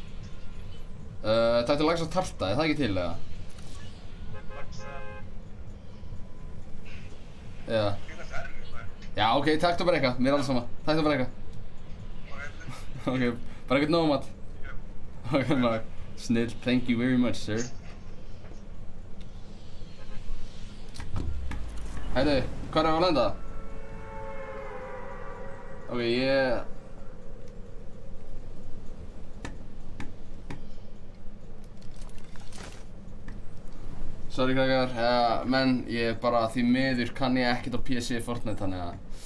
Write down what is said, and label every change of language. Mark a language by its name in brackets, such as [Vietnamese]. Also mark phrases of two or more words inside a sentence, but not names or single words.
[Icelandic] Taktu laxatarta, er það ekki til eða? Laxa. Já. Já, ok, taktu bara eitthvað, mér er alls sama. Taktu bara eitthvað. Ok, bara eitthvað nómat. Ok, maður. Snill, [English] thank you very much, sir. [Icelandic] Hættu, hvað er að lenda? Ok, Sorry krakkar, menn ég bara því miður kann ég ekkert á PC Fortnite þannig að